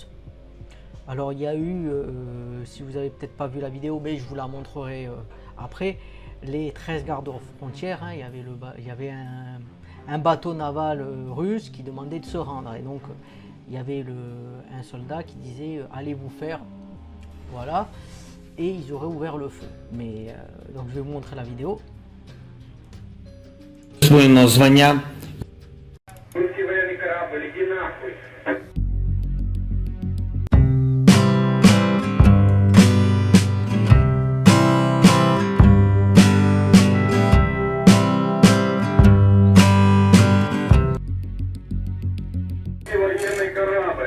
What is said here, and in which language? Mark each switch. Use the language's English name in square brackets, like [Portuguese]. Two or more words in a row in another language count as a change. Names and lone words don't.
[French] Alors il y a eu, si vous avez peut-être pas vu la vidéo, mais je vous la montrerai après, les 13 gardes frontières. Il y avait un bateau naval russe qui demandait de se rendre. Et donc il y avait un soldat qui disait allez vous faire, voilà. Et ils auraient ouvert le feu. Mais donc je vais vous montrer la vidéo. [Ukrainian] Присвоєно звання. [Russian] Русский военный корабль, иди нахуй. Военный корабль.